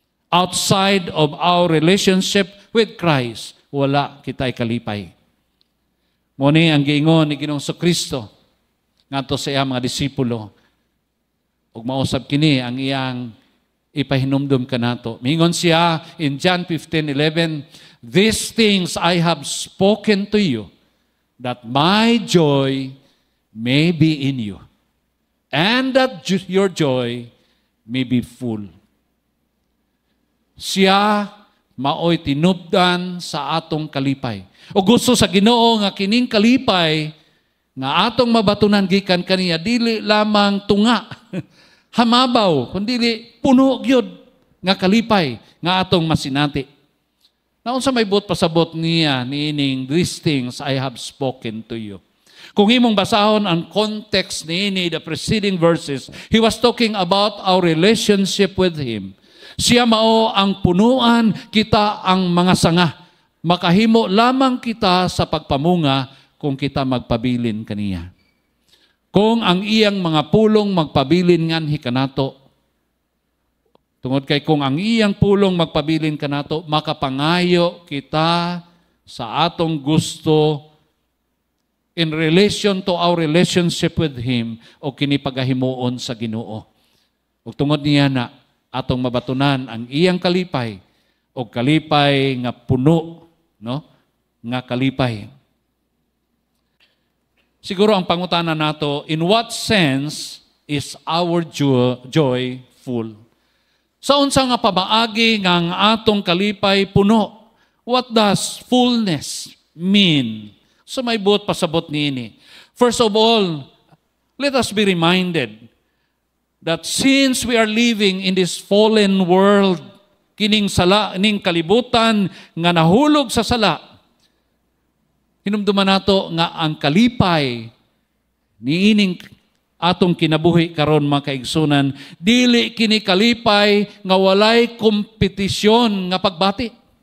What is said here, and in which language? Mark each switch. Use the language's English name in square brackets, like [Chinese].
[English] Outside of our relationship with Christ, [Cebuano] wala kitay kalipay. Muni ang giingon ni Ginoong Jesucristo ngadto sa iyang mga disipulo, ug mausab kini ang iyang ipahinumdum kanato. Mingon siya [English] in John 15:11, "These things I have spoken to you, that my joy may be in you, and that your joy may be full." [Cebuano] Siya maoy tinubdan sa atong kalipay. O gusto sa Ginoo nga kining kalipay nga atong mabatunan gikan kaniya dili lamang tunga, hamabaw, kundi puno gyud nga kalipay nga atong masinati. Naunsa may buot pasabot niya niining, [English] "These things I have spoken to you." [Cebuano] Kung imong basahon ang context niini, [English] the preceding verses, he was talking about our relationship with Him. [Cebuano] Siya mao ang punuan, kita ang mga sanga. Makahimo lamang kita sa pagpamunga kung kita magpabilin kaniya. Kung ang iyang mga pulong magpabilin nganhi kanato, tungod kay kung ang iyang pulong magpabilin kanato, makapangayo kita sa atong gusto [English] in relation to our relationship with Him [Cebuano] o kini pagahimuon sa Ginoo. Ug tungod niya na atong mabatunan ang iyang kalipay o kalipay nga puno, no? Nga kalipay. Siguro ang pangutana nato, [English] in what sense is our joy full? [Cebuano] Sa unsa nga pamaagi nga ang atong kalipay puno? [English] What does fullness mean? [Cebuano] So may buot pasabot niini. [English] First of all, let us be reminded that since we are living in this fallen world, [Cebuano] kining sala, ning kalibutan nga nahulog sa sala, hinumduman nato nga ang kalipay niining atong kinabuhi karon mga kaigsunan, dili kini kalipay nga walay kompetisyon nga pagbati.